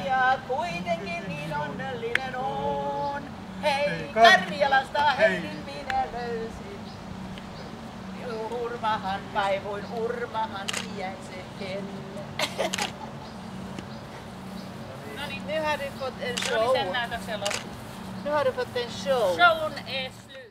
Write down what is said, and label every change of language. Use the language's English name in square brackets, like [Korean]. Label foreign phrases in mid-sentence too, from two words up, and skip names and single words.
[Finnish] Ja kuitenkin niin onnellinen on. Hei, Karjalasta Heilin minä löysin. Urmahan, vaivuin urmahan jäiseen. No niin, [Swedish] Nu har du fått en [Finnish] se [Swedish] show. [Finnish] oli sen näytöksen loppu. [Swedish] Nu har du fått en show. Shown är